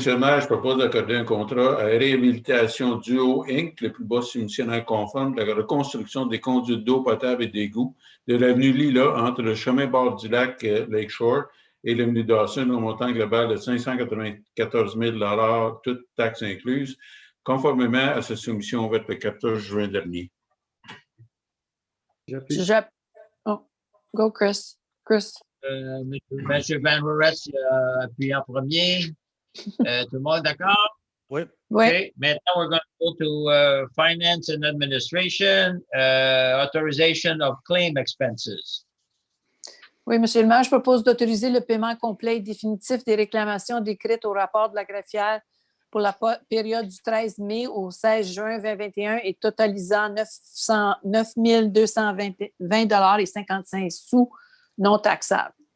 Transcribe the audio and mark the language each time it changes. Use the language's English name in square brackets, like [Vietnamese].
[French] le maire, je propose d'accorder un contrat à Réhabilitation Duo Inc., le plus bas soumissionnaire conforme, de la reconstruction des conduites d'eau potable et d'égouts de l'avenue Lila entre le chemin bord du lac Lakeshore et l'avenue Dawson au montant global de 594 000 toutes taxes incluses, conformément à sa soumission ouverte le 14 juin dernier. J'appuie. [English] Oh, go, Chris. Chris. [French] M. Van Roret appuie en premier. Tout le monde est d'accord? Oui. Oui. [English] Okay. Maintenant, we're going to go to Finance and Administration, authorization of claim expenses. [French] Oui, Monsieur le maire, je propose d'autoriser le paiement complet et définitif des réclamations décrites au rapport de la greffière pour la période du 13 mai au 16 juin 2021 et totalisant 9 220,55 $ non taxables.